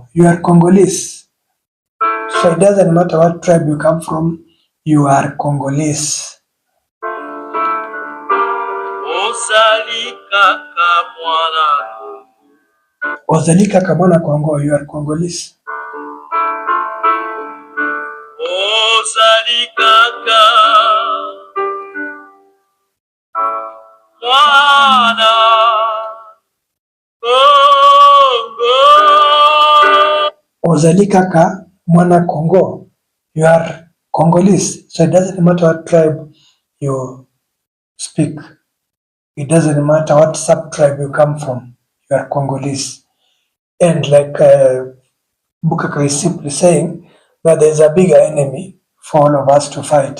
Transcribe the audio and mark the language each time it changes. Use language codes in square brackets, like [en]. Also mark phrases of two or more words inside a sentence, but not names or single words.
[en] You are Congolese. So it doesn't matter what tribe you come from, you are Congolese. [ln] Ozali kaka mwana Kongo, [en] you are Congolese. [ln] ozali kaka mwana Congo. Ozali kaka mwana Congo. [en] You are Congolese, so it doesn't matter what tribe you speak. It doesn't matter what sub-tribe you come from. You are Congolese. And like Boukaka is simply saying that there's a bigger enemy for all of us to fight.